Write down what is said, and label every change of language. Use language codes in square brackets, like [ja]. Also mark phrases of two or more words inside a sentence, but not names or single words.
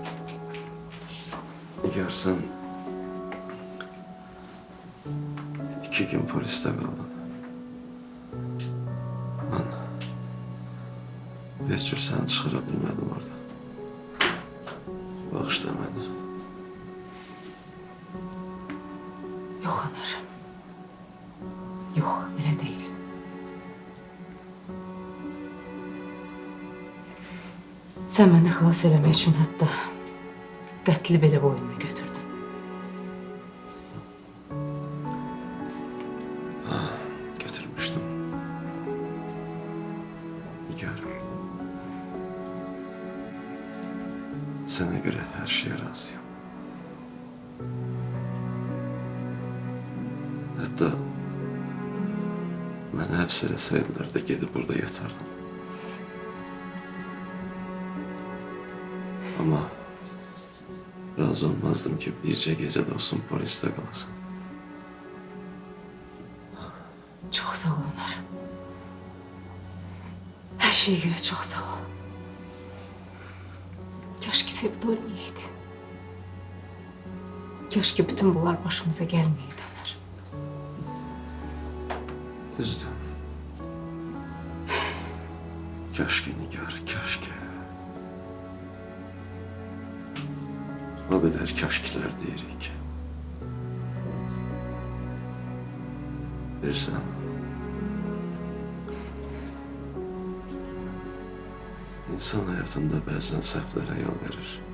[tr] Nigar sen 2 gün poliste kaldın. Ben hiç seni çıkarabilmedim orada. [az] Bağışla beni. Yox anar. Yox, elə deyil. Sən məni xilas eləmək üçün hətta qətli belə boynuna götürdün. [tr] Götürmüştüm. Nigar. Sana göre her şeye razıyım. Hatta beni hapseleseydilər de gidip burada yatardım. Ama razı olmazdım ki birce gece de olsun poliste kalasın. [az] Çox sağ ol Anar. Hər şeyə görə çox sağ ol. Kaş ki Sevda ölməyəydi. Kaş ki bütün bunlar başımıza gəlməyəydi Anar. Düzdür. [tr] Keşke Nigar, keşke. O kadar keşkeler deyirik ki. [az] Bilirsən, insan hayatında bazen səhvlərə yol verir.